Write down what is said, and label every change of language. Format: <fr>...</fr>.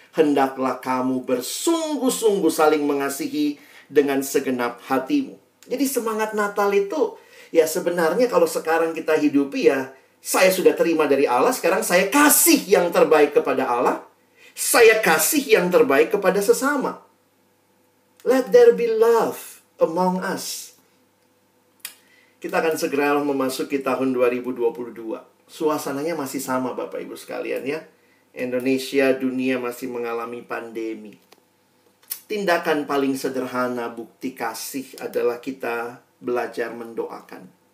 <id>Hendaklah kamu bersungguh-sungguh saling mengasihi dengan segenap hatimu. Jadi semangat Natal itu, ya sebenarnya kalau sekarang kita hidupi ya, saya sudah terima dari Allah, sekarang saya kasih yang terbaik kepada Allah. Saya kasih yang terbaik kepada sesama.</id> <en>Let there be love among us.</en> <id>Kita akan segera memasuki tahun 2022. Suasananya masih sama Bapak Ibu sekalian ya. Indonesia, dunia masih mengalami pandemi. Tindakan paling sederhana bukti kasih adalah kita belajar mendoakan.</id>